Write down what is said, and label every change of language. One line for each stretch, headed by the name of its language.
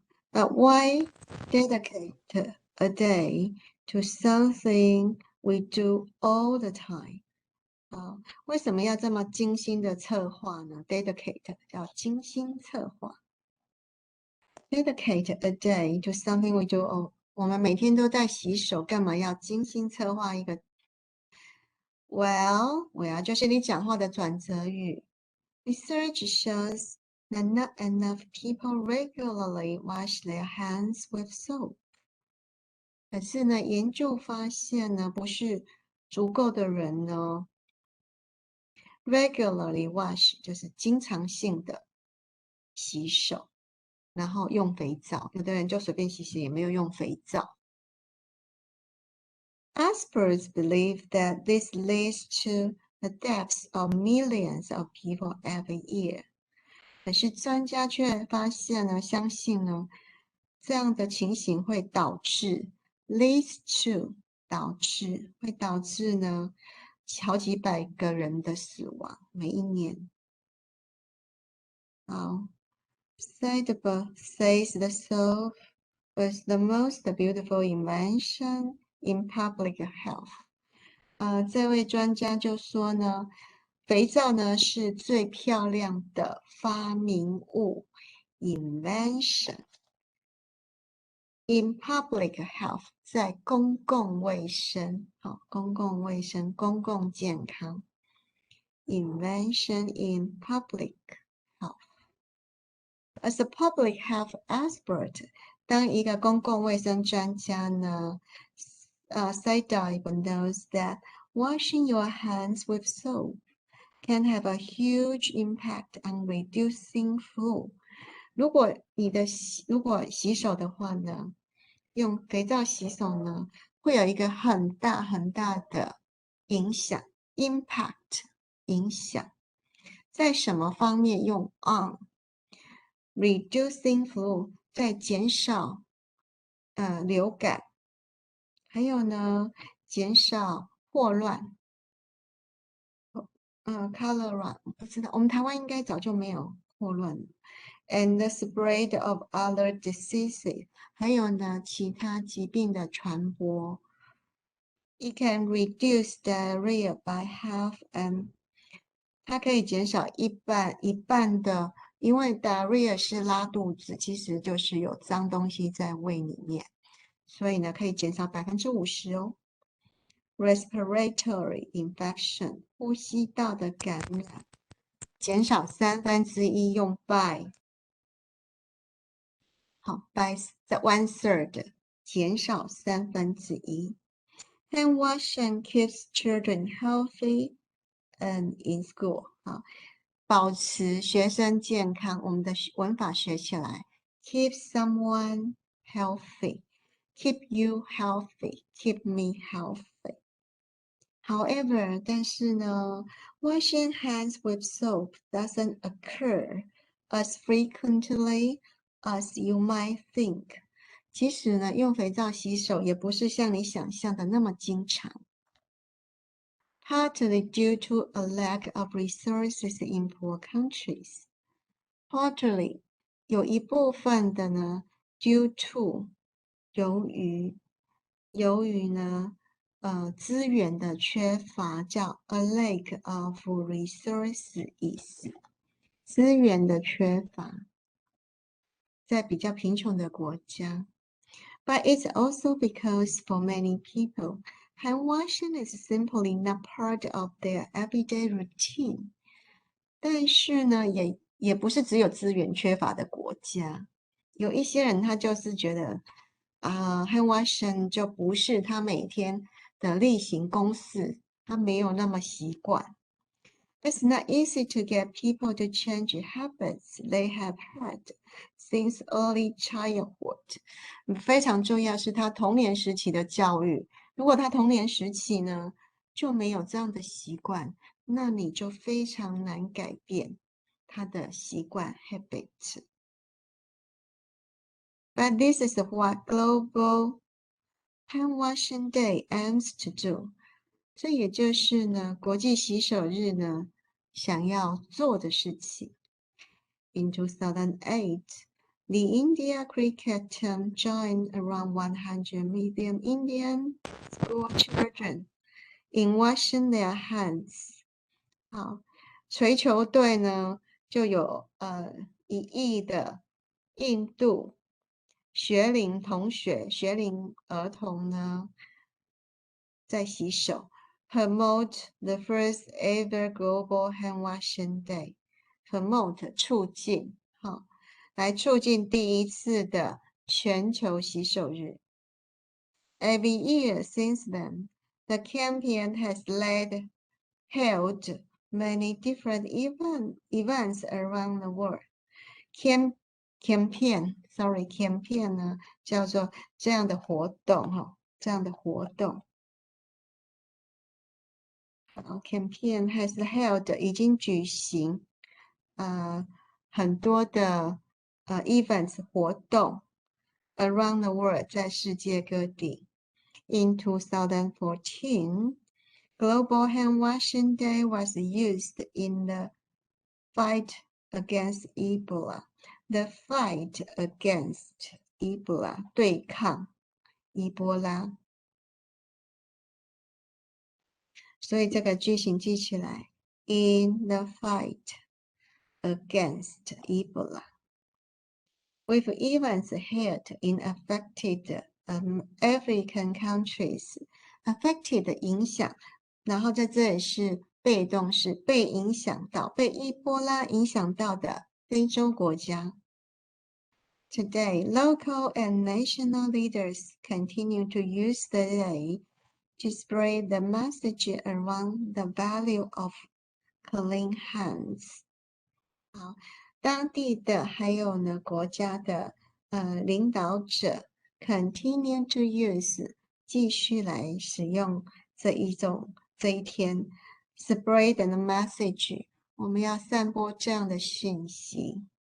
English: But why dedicate a day to something we do all the time?
Chinese: 为什么要这么精心的策划呢 ？Dedicate 叫精心策划。
English: Dedicate a day to something we do.
Chinese: 我们每天都在洗手，干嘛要精心策划一个 ？Well，就是你讲话的转折语。
English: Research shows that not enough people regularly wash their hands with soap.
Chinese: 可是呢，研究发现呢，不是足够的人呢。
English: Regularly wash
Chinese: 就是经常性的洗手，然后用肥皂。有的人就随便洗洗，也没有用肥皂。
English: Experts believe that this leads to the deaths of millions of people every year.
Chinese: 可是专家却发现呢，相信呢，这样的情形会导致
English: leads to
Chinese: 会导致呢。好几百个人的死亡，每一年。
English: 好 says the soap was the most beautiful invention in public health.
Chinese: 这位专家就说呢，肥皂呢是最漂亮的发明物
English: invention in public health
Chinese: 在公共卫生，公共卫生、公共健康。
English: Invention in public health. As a public health expert,
Chinese: 当一个公共卫生专家呢，
English: Saidab knows that washing your hands with soap can have a huge impact on reducing flu.
Chinese: 如果洗手的话呢，用肥皂洗手呢，会有一个很大的影响 ，impact 影响，在什么方面用
English: on reducing flu
Chinese: 在减少流感，还有呢减少霍乱。 cholera 不知道，我们台湾应该早就没有霍乱了。
English: And the spread of other diseases，
Chinese: 还有呢其他疾病的传播。
English: It can reduce diarrhea by half, and
Chinese: 它可以减少一半的，因为 diarrhea 是拉肚子，其实就是有脏东西在胃里面，所以呢可以减少50%哦。
English: Respiratory infection
Chinese: 呼吸道的感染，减少1/3，用 by。好 ，by 在 1/3，减少1/3。
English: Hand washing keeps children healthy and in school.
Chinese: 好，保持学生健康。我们的文法学起来 ，
English: keep someone healthy。 keep you healthy, keep me healthy. However,
Chinese: 但是呢
English: washing hands with soap doesn't occur as frequently as you might think.
Chinese: 其实呢，用肥皂洗手也不是像你想象的那么经常。
English: Partly due to a lack of resources in poor countries.
Chinese: Partly 有一部分的呢
English: due to
Chinese: 由于呢资源的缺乏，叫
English: a lack of resources，
Chinese: 资源的缺乏，在比较贫穷的国家。
English: But it's also because for many people, hand washing is simply not part of their everyday routine.
Chinese: 但是呢，也不是只有资源缺乏的国家，有一些人他就是觉得
English: hand washing
Chinese: 就不是他每天的例行公事，他没有那么习惯。
English: It's not easy to get people to change habits they have had since early childhood.
Chinese: 非常重要是他童年时期的教育。如果他童年时期呢就没有这样的习惯，那你就非常难改变他的习惯 habit。
English: But this is what Global Hand Washing Day aims to do.
Chinese: 这也就是呢，国际洗手日呢想要做的事情。
English: In 2008, the India cricket team joined around 100 million Indian school children in washing their hands.
Chinese: 好，槌球队呢就有1亿的印度学龄儿童呢在洗手。
English: Promote the first ever global hand washing day.
Chinese: Promote 促进，好，来促进第一次的全球洗手日。
English: Every year since then, the campaign has held many different events around the world.
Chinese: Campaign 呢叫做这样的活动，哈，这样的活动。
English: Campaign has held
Chinese: 已经举行很多的events 活动
English: around the world
Chinese: 在世界各地。
English: In 2014, Global Hand Washing Day was used in the fight against Ebola. The fight against Ebola
Chinese: 对抗伊波拉。所以这个句型记起来 ，
English: in the fight against Ebola. With events held in affected African countries, affected
Chinese: 影响，然后在这里是被动式，被影响到，被伊波拉影响到的非洲国家。
English: Today, local and national leaders continue to use the day to spread the message around the value of clean hands.
Chinese: 好，当地的还有呢国家的领导者
English: continue to use
Chinese: 继续来使用这一天
English: spread the message，
Chinese: 我们要散播这样的讯息。